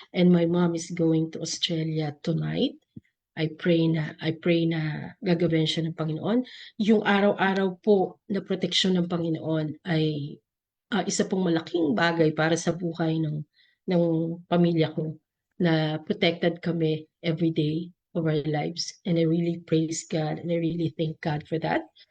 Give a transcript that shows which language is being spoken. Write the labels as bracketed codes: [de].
[en] And my mom is going to Australia tonight. [tl] I pray na gagawin siya ng Panginoon. Yung araw-araw po na proteksyon ng Panginoon ay isa pong malaking bagay para sa buhay ng pamilya ko, na protected kami [en] every day of our lives. And I really praise God and I really thank God for that.